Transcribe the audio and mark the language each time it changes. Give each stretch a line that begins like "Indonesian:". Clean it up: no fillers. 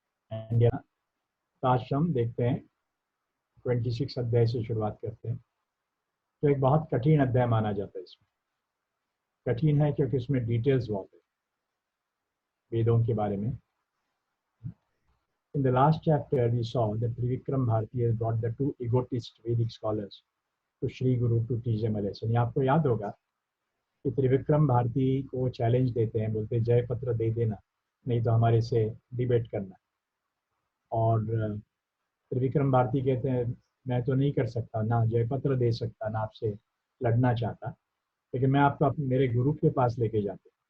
Hindi: And तो आज हम देखते हैं 26 अध्याय से शुरुआत करते हैं। तो एक बहुत कठिन अध्याय माना जाता है। इसमें कठिन है क्योंकि इसमें डिटेल्स बहुत है वेदों के बारे में।
English: In the last chapter, we saw that Trivikram Bharati has brought the two egotist Vedic scholars to Shri Guru to teach them a lesson.
Hindi: ये आपको याद होगा कि त्रिविक्रम भारती को चैलेंज देते हैं, बोलते जय पत्र दे देना, नहीं तो हमारे से डिबेट करना। और त्रिविक्रम भारती कहते हैं मैं तो नहीं कर सकता, ना जय पत्र दे सकता, ना आपसे लड़ना चाहता, लेकिन मैं आपको मेरे गुरु के पास लेके जाते।